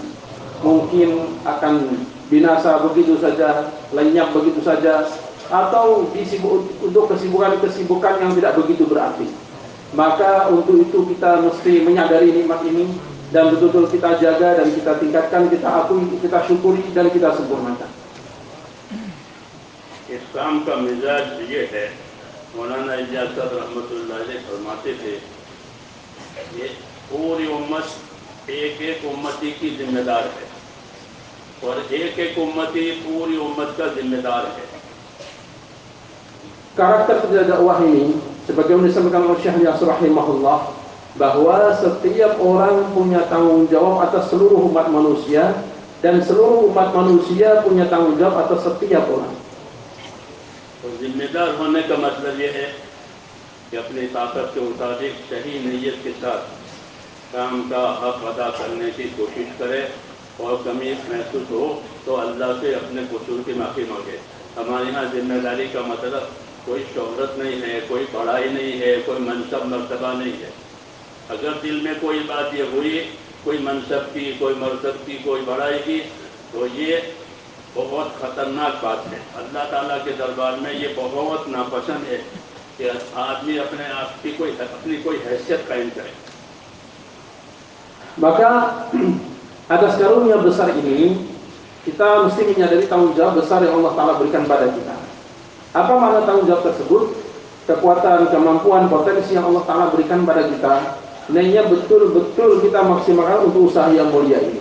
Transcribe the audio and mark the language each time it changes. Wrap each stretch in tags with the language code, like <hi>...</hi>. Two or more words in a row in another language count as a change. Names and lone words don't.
<id>Mungkin akan binasa begitu saja, lenyap begitu saja, atau untuk kesibukan-kesibukan yang tidak begitu berarti. Maka untuk itu kita mesti menyadari nikmat ini dan betul-betul kita jaga dan kita tingkatkan, kita akui, kita syukuri dan kita sempurnakan.</id> <hi>इस काम का मिजाज ये है, मौलाना इजाज़ साहब</hi> <ar>رحمة الله عليه</ar> <hi>फरमाते थे, ये पूरी उम्मत एक उम्मती की जिम्मेदार है और एक उम्मती पूरी उम्मत का जिम्मेदार है।</hi> <id>Karakter kerja dakwah ini sebagaimana disampaikan oleh Syekh Yasir rahimahullah, bahwa setiap orang punya tanggung jawab atas seluruh umat manusia dan seluruh umat manusia punya tanggung jawab atas setiap orang.</id> <hi>तो जिम्मेदार होने का मतलब ये है कि अपनी ताकत के मुताबिक सही नीयत के साथ काम का हक अदा करने की कोशिश करे और कमी महसूस हो तो अल्लाह से अपने कसूर की माफ़ी मांगे। हमारे यहाँ जिम्मेदारी का मतलब कोई शोहरत नहीं है, कोई बड़ाई नहीं है, कोई मनसब मर्तबा नहीं है। अगर दिल में कोई बात ये हुई, कोई मनसब की, कोई मर्तब की, कोई बड़ाई की, तो ये बहुत ख़तरनाक बात है। अल्लाह ताला के दरबार में ये बहुत नापसंद है कि आदमी अपने आप की अपनी कोई हैसियत कायम करे।</hi> <id>Maka atas karunia besar ini kita mesti menyadari tanggung jawab besar yang Allah Ta'ala berikan pada kita. Apa makna tanggung jawab tersebut? Kekuatan, kemampuan, potensi yang Allah Ta'ala berikan pada kita, hendaknya betul-betul kita maksimalkan untuk usaha yang mulia ini.</id>